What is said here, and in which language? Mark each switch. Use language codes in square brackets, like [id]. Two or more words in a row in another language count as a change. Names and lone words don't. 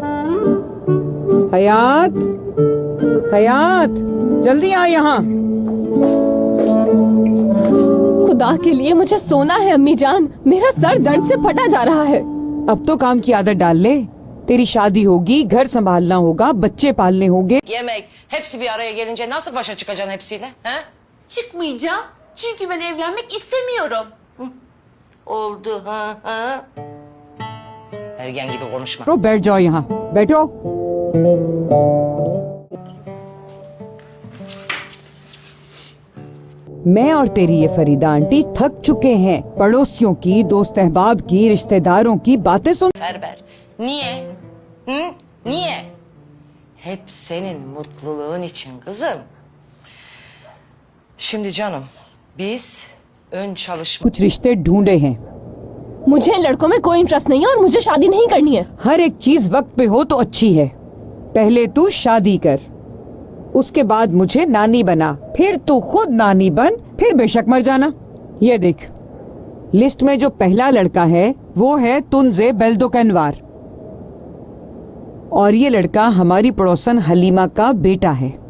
[hi] हयात, हयात, जल्दी आ यहाँ। खुदा के लिए मुझे सोना है अम्मी जान, मेरा सर दर्द से फटा जा रहा है। अब तो काम की आदत डाल ले, तेरी शादी होगी, घर संभालना होगा, bacce पालने होंगे। [tr] Yemek, hepsi bir araya gelince nasıl başa çıkacağım hepsiyle? He? Çıkmayacağım. Çünkü ben evlenmek istemiyorum. Oldu ha ha. Ergen gibi konuşma. [hi] तो बैठ जाओ यहाँ, बैठो। मैं और तेरी ये फरीदा आंटी थक चुके हैं पड़ोसियों की, दोस्त अहबाब की, रिश्तेदारों की बातें सुन। [tr] Ferber, niye? Hı? Niye? Hep senin mutluluğun için kızım. Şimdi canım, biz ön çalışma... [hi] कुछ रिश्ते ढूंढे हैं। मुझे लड़कों में कोई इंटरेस्ट नहीं है और मुझे शादी नहीं करनी है। हर एक चीज वक्त पे हो तो अच्छी है। पहले तू शादी कर, उसके बाद मुझे नानी बना, फिर तू खुद नानी बन, फिर बेशक मर जाना। ये देख, लिस्ट में जो पहला लड़का है वो है तुनजे बेल्दोकनवार, और ये लड़का हमारी पड़ोसन हलीमा का बेटा है।